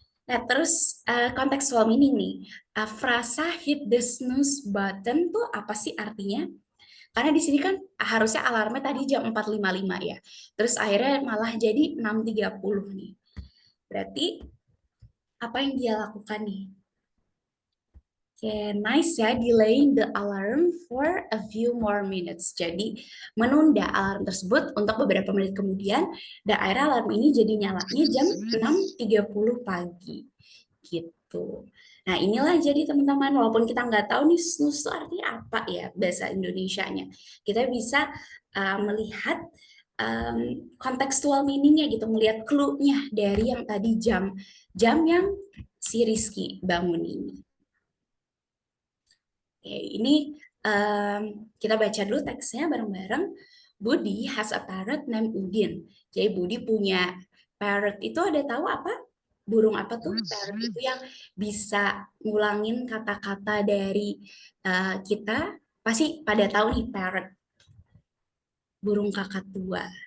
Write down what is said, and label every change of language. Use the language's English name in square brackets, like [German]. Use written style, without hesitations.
[Indonesian] Nah, terus kontekstual meaning nih. Frasa [English] hit the snooze button [Indonesian] tuh apa sih artinya? Karena di sini kan harusnya alarmnya tadi jam 4.55 ya. Terus akhirnya malah jadi 6.30 nih. Berarti apa yang dia lakukan nih? [English] Oke, nice ya, delaying the alarm for a few more minutes. [Indonesian] Jadi menunda alarm tersebut untuk beberapa menit kemudian, dan akhirnya alarm ini jadi nyalanya jam 6.30 pagi. Gitu. Nah inilah jadi teman-teman, walaupun kita nggak tahu nih snooze itu artinya apa ya bahasa Indonesianya, kita bisa melihat kontekstual meaningnya gitu, melihat clue-nya dari yang tadi jam yang si Rizky bangun ini. Oke, ini kita baca dulu teksnya bareng-bareng. [English] Budi has a parrot named Udin. [Indonesian] Jadi Budi punya parrot, itu ada tahu apa? Burung apa tuh? Parrot itu yang bisa ngulangin kata-kata dari kita. Pasti pada tahu nih parrot. Burung kakatua.